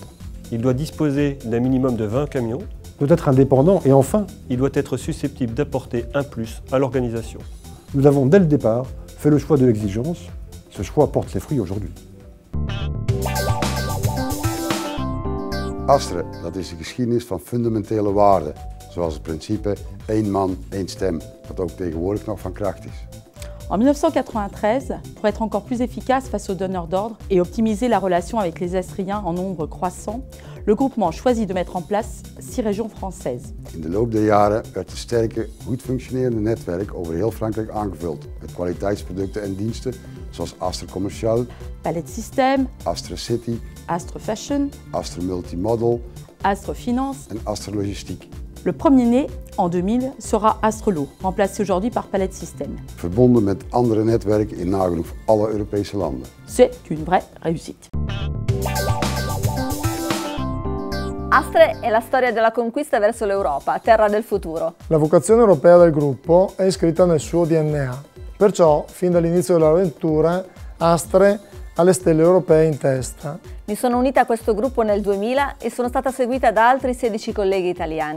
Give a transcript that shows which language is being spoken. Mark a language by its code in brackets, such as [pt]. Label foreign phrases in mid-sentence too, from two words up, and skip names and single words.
[fr] il doit disposer d'un minimum de 20 camions, doit être indépendant et enfin, il doit être susceptible d'apporter un plus à l'organisation. nous avons dès le départ fait le choix de l'exigence. Ce choix porte ses fruits aujourd'hui. [nl] Astre, dat is de geschiedenis van fundamentele waarden, zoals het principe één man, één stem, dat ook tegenwoordig nog van kracht is. [fr] En 1993, pour être encore plus efficace face aux donneurs d'ordre et optimiser la relation avec les Astriens en nombre croissant, le groupement choisit de mettre en place 6 régions françaises. [nl] In de loop der jaren werd het sterke, goed functionerende netwerk over heel Frankrijk aangevuld met kwaliteitsproducten en diensten zoals Astre Commercial, Palette System, Astre City, Astre Fashion, Astre Multimodal Astre Finance. en Astre Logistiek. [fr] Le premier né, en 2000, sera Astre Lo, remplacé aujourd'hui par Palette System. [nl] Verbonden met andere netwerken in nagenoeg alle Europese landen. [fr] C'est une vraie réussite. [it] Astre è la storia della conquista verso l'Europa, terra del futuro. La vocazione europea del gruppo è iscritta nel suo DNA, perciò fin dall'inizio dell'avventura Astre ha le stelle europee in testa. Mi sono unita a questo gruppo nel 2000 e sono stata seguita da altri 16 colleghi italiani.